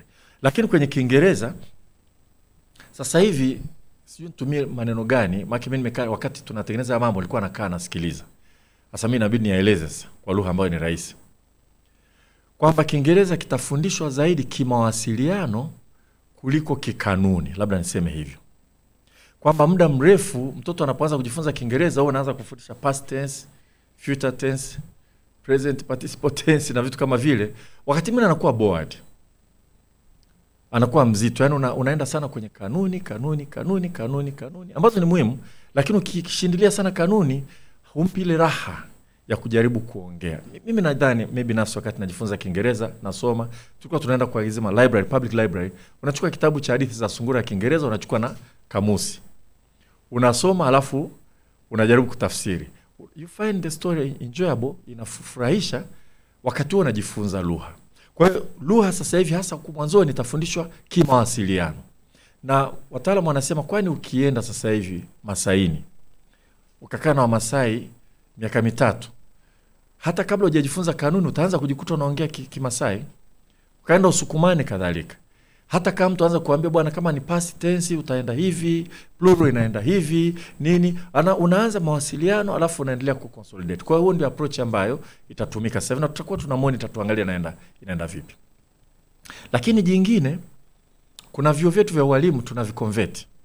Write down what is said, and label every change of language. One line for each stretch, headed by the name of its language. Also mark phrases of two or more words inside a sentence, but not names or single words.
Swahili: Lakini kwenye Kiingereza sasa hivi sijui nitumie maneno gani, maana mimi nimekaa wakati tunatengeneza mambo nilikuwa nakaa nasikiliza. Sasa mimi inabidi nieleze sasa kwa lugha ambayo ni rahisi. Kwamba Kiingereza kitafundishwa zaidi kimawasiliano kuliko kikanuni, labda niseme hivyo. Kwamba muda mrefu mtoto anapoanza kujifunza Kiingereza au anaanza kufundisha
English: past tense, future tense, present participle tense
Swahili: na vitu kama vile, wakati mwingine anakuwa bored. Anakuwa mzito, yani unaenda sana kwenye kanuni ambazo ni muhimu, lakini ukishindilia sana kanuni humpi ile raha ya kujaribu kuongea. Mimi nadhani maybe nafsi wakati najifunza Kiingereza nasoma, tulikuwa tunaenda kwa izima library,
English: public library,
Swahili: unachukua kitabu cha hadithi za sungura ya Kiingereza, unachukua na kamusi, unasoma alafu unajaribu kutafsiri.
English: You find the story enjoyable,
Swahili: inafurahisha wakati huo unajifunza lugha. Kwa hiyo lugha sasa hivi hasa kwa mwanzoni itafundishwa kimawasiliano. Na wataalamu wanasema kwani ukienda sasa hivi Masaini ukakaa na Wamasai miaka 3, hata kabla hujajifunza kanuni utaanza kujikuta unaongea Kimasai. Ukaenda Usukumani kadhalika. Hata kama mtu anza kuambia bwana kama ni
English: past tense
Swahili: utaenda hivi, plural inaenda hivi, nini, unaanza mawasiliano alafu unaendelea kuconsolidate. Kwa hiyo ndio approach ambayo itatumika sasa hivi na tutakuwa tuna monitor tuangalie inaenda vipi. Lakini jingine, kuna vyuo vyetu vya walimu tunaviconvert.